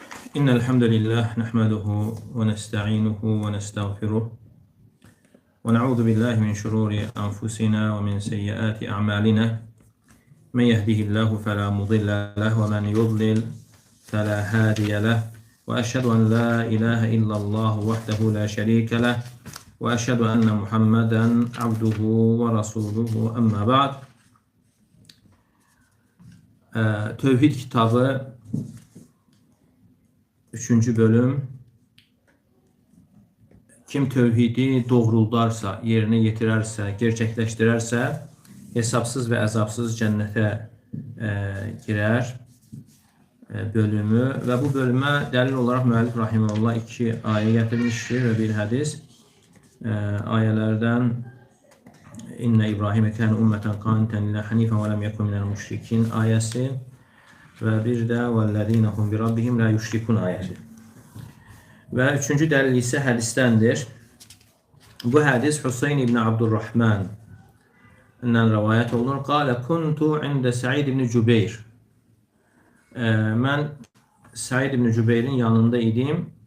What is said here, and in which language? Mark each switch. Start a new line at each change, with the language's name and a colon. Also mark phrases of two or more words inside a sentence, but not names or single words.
Arabic: إن الحمد لله نحمده ونستعينه ونستغفره ونعوذ بالله من شرور أنفسنا ومن سيئات أعمالنا من يهده الله فلا مضل له ومن يضلل فلا هادي له وأشهد أن لا إله إلا الله وحده لا شريك له وأشهد أن محمدا عبده ورسوله أما بعد.
Turkish: Tevhid kitabı 3. bölüm. Kim tevhidi doğruldarsa,
Azerbaijani: yerinə yetirərsə, gerçəkləşdirərsə, hesabsız və əzabsız cənnətə girər bölümü və bu bölümə dəlil olaraq müəllif rahimehullah 2 ayə gətirmişdir və bir hədis. Ayələrdən
Arabic: إن إبراهيم كان أمة قانتا لله حنيفا ولم يكن من المشركين
Azerbaijani: ayəsi və bir də
Arabic: والذين هم بربهم لا يشركون
Azerbaijani: ayəsi. Və 3-cü dəlil isə hədisdəndir. Bu hədis Hüseyn ibn Abdurrahman ilə rivayət olunur.
Arabic: قال كنت عند سعيد بن جبير.
Azerbaijani: Mən Said ibn Cübeyrin yanında idim.